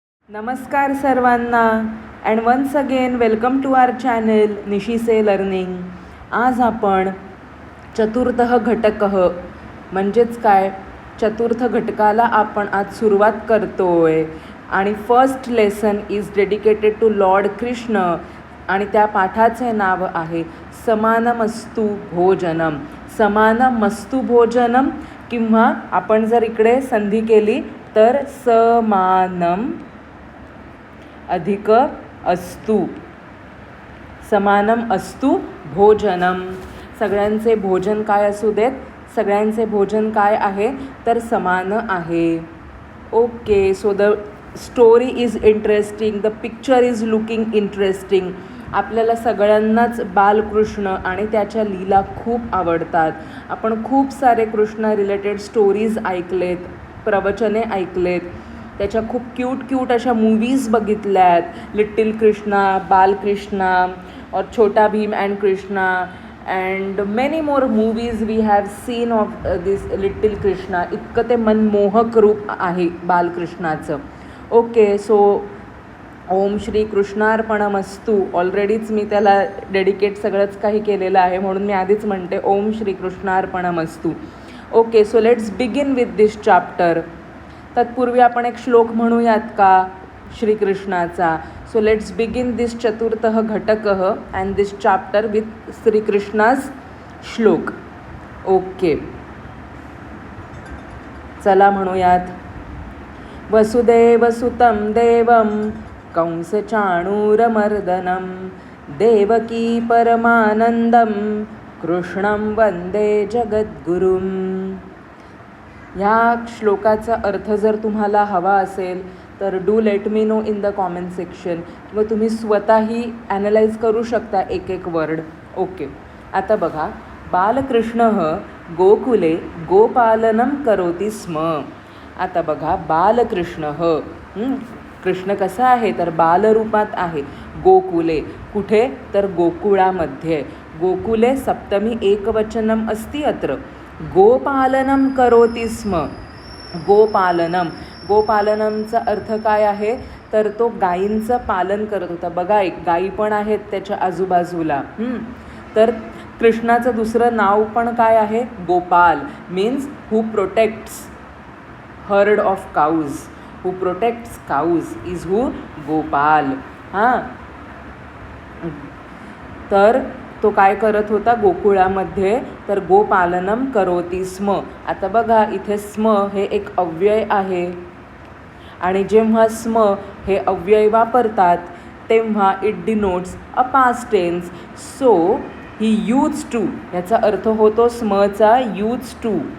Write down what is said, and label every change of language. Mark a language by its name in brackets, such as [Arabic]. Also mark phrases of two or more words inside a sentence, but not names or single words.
[Marathi] नमस्कार सर्वांना [English] and once again welcome to our channel Nishise Learning. [Marathi] आज आपण [Sanskrit] चतुर्थः घटकः [Marathi] म्हणजेच काय चतुर्थ घटकाला आपण आज सुरुवात करतोय आणि [English] first lesson is dedicated to Lord Krishna [Marathi] आणि त्या पाठाचे नाव आहे समानमस्तु भोजनम. समानमस्तु भोजनम किंवा आपण जर इकडे संधी केली तर समानम अधिक अस्तु, समानम अस्तु भोजनम. सगळ्यांचे भोजन काय असू देत, सगळ्यांचे भोजन काय आहे तर समान आहे. ओके, [English] so the story is interesting, the picture is looking interesting. [Marathi] आपल्याला सगळ्यांनाच बालकृष्ण आणि त्याच्या लीला खूप आवडतात. आपण खूप सारे कृष्ण [English] related stories [Marathi] ऐकलेत, प्रवचने ऐकलेत, त्याच्या खूप क्यूट अशा मूवीज बघितल्यात. [English] Little Krishna, Balkrishna aur Chhota Bheem and Krishna and many more movies we have seen of this Little Krishna. [Marathi] इतकं ते मनमोहक रूप आहे बालकृष्णाचं. [English] okay, so [Sanskrit] ओम श्री कृष्णार्पणमस्तु. [Marathi] ऑलरेडीच मी त्याला डेडिकेट सगळंच काही केलेलं आहे म्हणून मी आधीच म्हणते [Sanskrit] ओम श्री कृष्णार्पणमस्तु. [English] okay, so let's begin with this chapter. [Marathi] तत्पूर्वी आपण एक श्लोक म्हणूयात का श्रीकृष्णाचा. [English] so let's begin this [Sanskrit] चतुर्थः घटकः [English] and this chapter with Shrikrishna's shloka. [Marathi] ओके, चला म्हणूयात. [Sanskrit] वसुदेवसुतं देवं कंसचाणूरमर्दनं देवकी परमानंदं कृष्णं वंदे जगद्गुरुं. [Marathi] ह्या श्लोकाचा अर्थ जर तुम्हाला हवा असेल तर [English] do let me know in the comment section, [Marathi] किंवा तुम्ही स्वतःही ॲनलाइज करू शकता एक वर्ड. ओके, आता बघा. [Sanskrit] बालकृष्णः गोकुले गोपालनं करोति स्म. [Marathi] आता बघा, बालकृष्णः कृष्ण कसा आहे तर बालरूपात आहे. गोकुले कुठे तर गोकुळामध्ये. [Sanskrit] गोकुले सप्तमी एकवचनम अस्ति अत्र. गोपालनम करोति स्म. [Marathi] गोपालनम, गोपालनमचा अर्थ काय आहे तर तो गायींचं पालन करत होता. बघा, एक गायी पण आहेत त्याच्या आजूबाजूला. तर कृष्णाचं दुसरं नाव पण काय आहे गोपाल, [English] means who protects herd of cows. who protects cows is who Gopal. [Marathi] तर तो काय करत होता गोकुळामध्ये तर [Sanskrit] गोपालनम करोति स्म. [Marathi] आता बघा, इथे स्म हे एक अव्यय आहे आणि जेव्हा स्म हे अव्यय वापरतात तेव्हा [English] it denotes a past tense. so he use to, [Marathi] याचा अर्थ होतो स्मचा [English] use to.